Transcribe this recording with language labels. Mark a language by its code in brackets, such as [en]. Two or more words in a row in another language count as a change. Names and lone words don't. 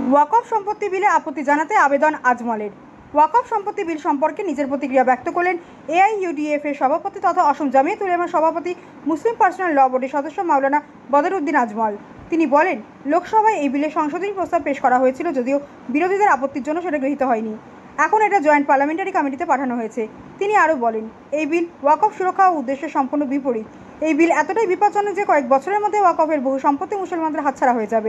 [bn] ওয়াকফ সম্পত্তি বিলে আপত্তি জানাতে আবেদন আজমলের। ওয়াকফ সম্পত্তি বিল সম্পর্কে নিজের প্রতিক্রিয়া ব্যক্ত করলেন এআইইউডিএফ এর সভাপতি তথা অসম জামিয়াত উলামার সভাপতি মুসলিম পার্সোনাল ল বোর্ডের সদস্য মাওলানা বদরউদ্দিন আজমল। তিনি বলেন, লোকসভায় এই বিলে সংশোধনী প্রস্তাব পেশ করা হয়েছিল, যদিও বিরোধীদের আপত্তির জন্য সেটা গৃহীত হয়নি। এখন এটা জয়েন্ট পার্লামেন্টারি কমিটিতে পাঠানো হয়েছে। তিনি আরও বলেন, এই বিল ওয়াকফ সুরক্ষা ও উদ্দেশ্যের সম্পূর্ণ বিপরীত। এই বিল এতটাই বিপজ্জনক যে কয়েক বছরের মধ্যে ওয়াকফের বহু সম্পত্তি মুসলমানদের হাতছাড়া হয়ে যাবে।